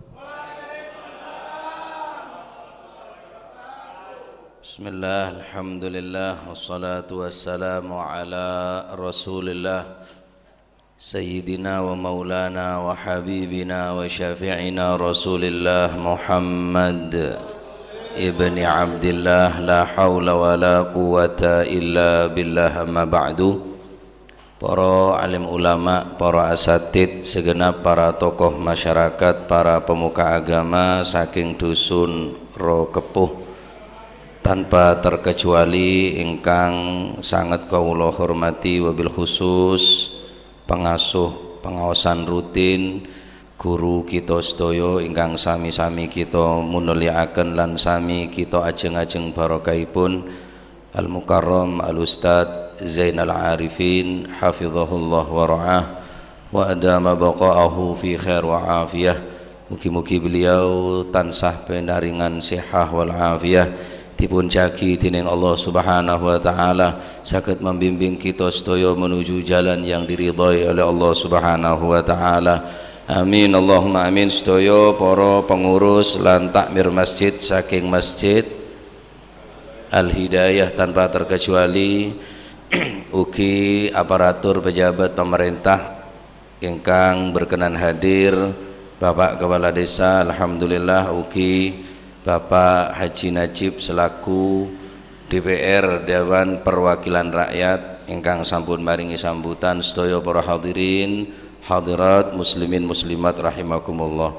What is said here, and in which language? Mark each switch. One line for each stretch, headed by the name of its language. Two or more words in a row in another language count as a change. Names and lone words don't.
Arabic: بسم الله الحمد لله والصلاة والسلام على رسول الله سيدنا ومولانا وحبيبنا وشفيعنا رسول الله محمد بن عبد الله لا حول ولا قوة إلا بالله أما بعد.
Indonesian: Para alim ulama, para asatid, segenap para tokoh masyarakat, para pemuka agama
Javanese: saking dusun Rokepuh,
Indonesian: tanpa terkecuali
Javanese: ingkang sangat kawula hormati,
Arabic: وبالخصوص
Indonesian: pengasuh pengawasan rutin guru kita
Javanese: sedaya ingkang sami-sami kita mulyakaken lan sami kita ajeng-ajeng barokahipun
Arabic: المكرم الأستاذ Zainal Arifin حفظه الله ورعاه وأدام بقاءه في خير وعافية.
Javanese: Mugi-mugi beliau tansah penaringan
Arabic: صحة والعافية,
Javanese: dipun jagi dening Allah
Arabic: سبحانه وتعالى,
Javanese: saged membimbing kita sedaya
Indonesian: menuju jalan yang diridhai oleh Allah
Arabic: سبحانه وتعالى. آمين اللهم آمين.
Javanese: Sedaya para pengurus lan takmir masjid saking Masjid Al-Hidayah tanpa terkecuali, ugi
Indonesian: aparatur pejabat pemerintah
Javanese: ingkang
Indonesian: berkenan hadir,
Javanese: Bapak Kepala Desa, alhamdulillah, ugi Bapak Haji Najib selaku DPR Dewan Perwakilan Rakyat ingkang sampun maringi sambutan, sedaya para
Arabic: الحاضرين الحاضرات المسلمين المسلمات رحمكم الله.